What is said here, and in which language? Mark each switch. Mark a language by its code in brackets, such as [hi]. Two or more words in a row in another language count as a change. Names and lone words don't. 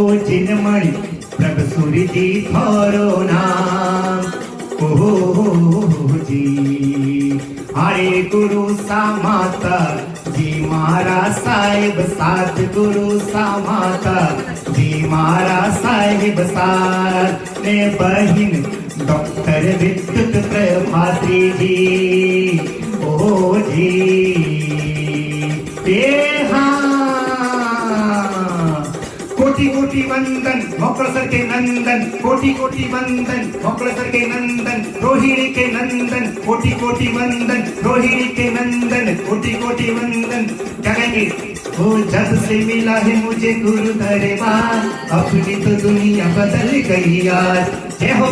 [mwr] चिन्मणि प्रभु सूरजी थोरो नाम ओ जी हरे गुरु सा माता जी मारा साहेब साथ गुरु सा माता जी मारा साहेब साथ ने बहिन डॉक्टर विद्युत प्रभात्री जी ओ जी [hi] ए हाँ कोटि कोटि वंदन मोकळ सर के नंदन कोटि कोटि वंदन मोकळ सर के नंदन रोहिणी के नंदन कोटि कोटि वंदन रोहिणी के नंदन कोटि कोटि वंदन क्या कहेंगे ओ जब से मिला है मुझे गुरु दरबार अपनी तो दुनिया बदल गई यार जय हो।